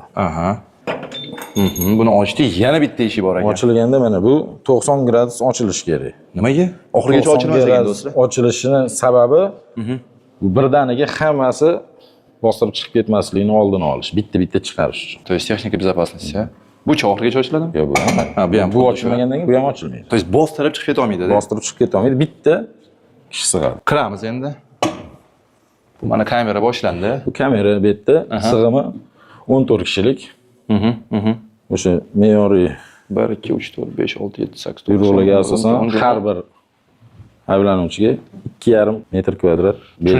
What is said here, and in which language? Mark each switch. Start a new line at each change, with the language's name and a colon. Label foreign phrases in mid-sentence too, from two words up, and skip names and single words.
Uzbek: Aha. Buni ochdik, yana bitta eshik bor ekan. Ochilganda mana bu 90 gradus ochilishi kerak. Nimaga? Oxirigacha ochilmas ekan do'stlar. Ochilishini sababi bu birdaniga hammasi bostirib chiqib ketmasligini oldini olish, bitta chiqarish uchun.
Russian: То есть texnika безопасности,
Uzbek: ha? Bu oxirigacha ochiladimi? Yo'q, bu ham. Ha, bu ham. Bu ochilmagandan keyin bu ham ochilmaydi.
Russian: То есть
Uzbek: bostirib chiqib keta olmaydi-da. Bostirib chiqib keta olmaydi, bitta kishi sig'adi. Kiramiz endi. Bu mana kamera boshlandi. Bu kamera bu yerda sig'imi 14 kishilik. O'sha me'yoriy 1 2 3 4 5 6 7 8 9 buyruqlarga asosan har bir ayblanuvchiga 2,5 metr kvadrat belgilangan.